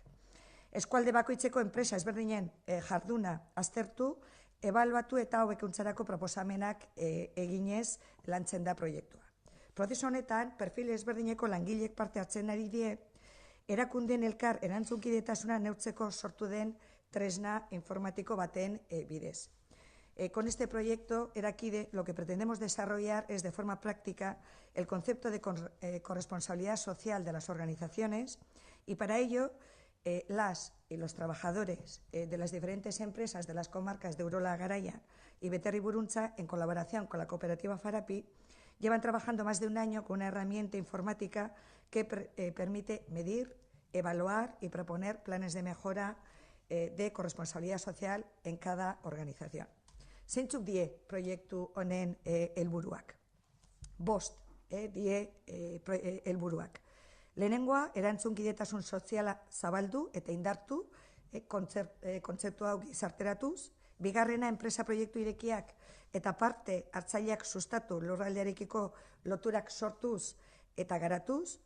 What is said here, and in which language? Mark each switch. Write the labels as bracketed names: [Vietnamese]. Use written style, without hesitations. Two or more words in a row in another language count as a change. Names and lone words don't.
[Basque] Eskualde bakoitzeko enpresa ezberdinen jarduna aztertu, ebaluatu eta hobekuntzarako proposamenak eginez lantzen da proiektua. Prozesu honetan, perfil ezberdineko langilek parte hartzen ari die, erakundeen elkar erantzunkidetasuna neurtzeko sortu den tresna informatiko baten bidez. [Spanish] Con este proyecto, Erakide, lo que pretendemos desarrollar es de forma práctica el concepto de corresponsabilidad social de las organizaciones y para ello las y los trabajadores de las diferentes empresas de las comarcas de Urola Garaia y Beterri Buruntza, en colaboración con la cooperativa Farapi, llevan trabajando más de un año con una herramienta informática que permite medir, evaluar y proponer planes de mejora de corresponsabilidad social en cada organización. [Basque] Zeintzuk die proiektu honen helburuak? 5 die helburuak. Lehenengoa, erantzunkidetasun soziala zabaldu eta indartu, kontzeptu hau gizarteratuz. Bigarrena, enpresa proiektu irekiak eta parte hartzaileak sustatu lurraldearekiko loturak sortuz eta garatuz.